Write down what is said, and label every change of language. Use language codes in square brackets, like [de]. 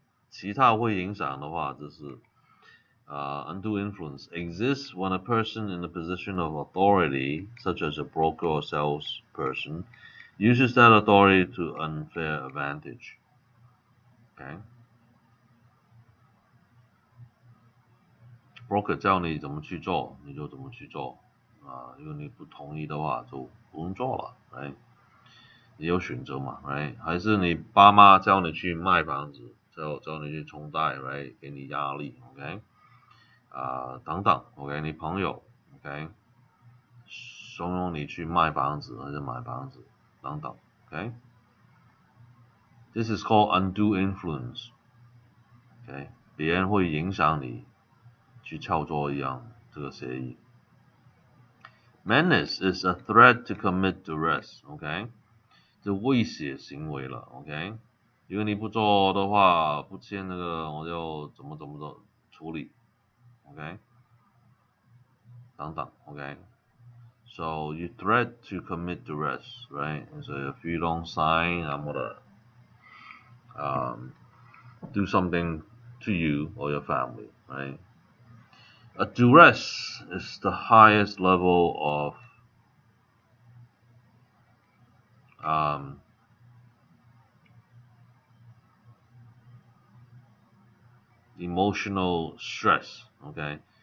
[zh] 其他会影响的话，就是 [en] undue influence exists when a person in a position of authority, such as a broker or salesperson, uses that authority to unfair advantage. Okay. [zh] Broker 教你怎么去做，你就怎么去做如果你不同意的话，就不用做了，right？你有选择嘛，right？ 还是你爸妈教你去卖房子，教你去冲贷，right？给你压力 ，OK？ 等等 ，OK？你朋友 ，OK？怂恿你去卖房子还是买房子，等等 ，OK？ [en] This is called undue influence. [zh] OK， 别人会影响你去操作一样这个协议。 [en] Menace is a threat to commit duress. [zh] OK， 这威胁行为了。 OK， 如果你不做的话，不签那个我就怎么处理。 OK， 等等。OK。 [en] So you threat to commit duress, right? And so if you don't sign, I'm gonna do something to you or your family, right? A duress is the highest level of emotional stress, okay?